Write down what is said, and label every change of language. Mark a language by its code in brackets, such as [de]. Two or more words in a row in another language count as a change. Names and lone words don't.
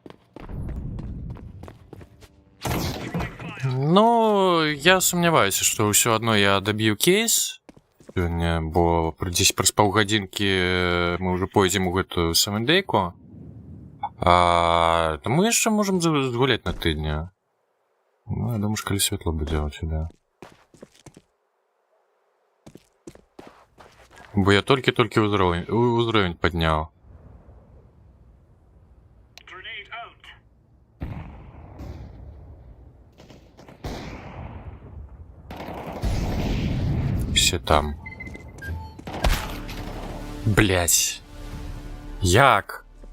[uk] Ну, я сумніваюся, що все одно я доб'ю кейс. [be] Сьогодні, бо десь праз паўгадзінкі мы ўжо пойдзем у гэтую самадейку. Таму яшчэ можам згуляць на тыдня. [uk] Ну, я думаю, коли світло буде у тебе. Бо я тільки уровень підняв. [en] Grenade out. [uk] Все там. Блять. Як?